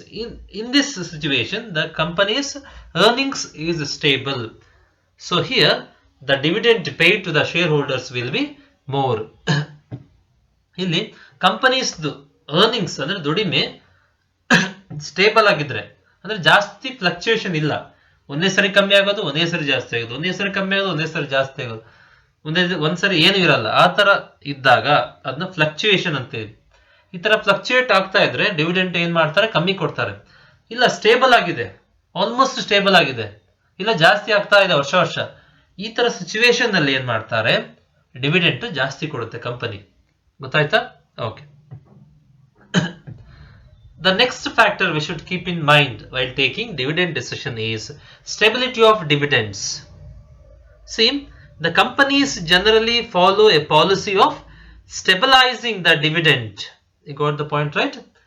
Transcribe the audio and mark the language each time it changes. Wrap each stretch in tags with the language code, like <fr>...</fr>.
<en>In this situation, the company's earnings is stable. So here the dividend paid to the shareholders will be more.</en> <kn>ಇಲ್ಲಿ companies earnings ಅಂದ್ರೆ ದುಡಿಮೆ stable ಆಗಿದ್ರೆ, ಅಂದ್ರೆ ಜಾಸ್ತಿ fluctuation ಇಲ್ಲ. ಒಂದೇ ಸರಿ ಕಮ್ಮಿ ಆಗೋದು, ಒಂದೇ ಸರಿ ಜಾಸ್ತಿ ಆಗೋದು, ಒಂದೇ ಸರಿ ಕಮ್ಮಿ ಆಗೋದು, ಒಂದೇ ಸರಿ ಜಾಸ್ತಿ ಆಗೋದು, ಒಂದ್ಸರಿ ಏನು ಇರಲ್ಲ. ಆ ತರ ಇದ್ದಾಗ ಅದನ್ನ ಫ್ಲಕ್ಚುಯೇಷನ್ ಅಂತೇಳಿ. ಈ ತರ ಫ್ಲಕ್ಚುಯೇಟ್ ಆಗ್ತಾ ಇದ್ರೆ ಡಿವಿಡೆಂಟ್ ಏನ್ ಮಾಡ್ತಾರೆ, ಕಮ್ಮಿ ಕೊಡ್ತಾರೆ. ಇಲ್ಲ ಸ್ಟೇಬಲ್ ಆಗಿದೆ, ಆಲ್ಮೋಸ್ಟ್ ಸ್ಟೇಬಲ್ ಆಗಿದೆ, ಇಲ್ಲ ಜಾಸ್ತಿ ಆಗ್ತಾ ಇದೆ ವರ್ಷ ವರ್ಷ, ಈ ತರ ಸಿಚುವೇಶನ್ ನಲ್ಲಿ ಏನ್ ಮಾಡ್ತಾರೆ, ಡಿವಿಡೆಂಟ್ ಜಾಸ್ತಿ ಕೊಡುತ್ತೆ ಕಂಪನಿ. ಗೊತ್ತಾಯ್ತಾ? Okay.</kn> <en>The next factor we should keep in mind while taking dividend decision is stability of dividends. See, the companies generally follow a policy of stabilizing the dividend. You got the point, right?</en>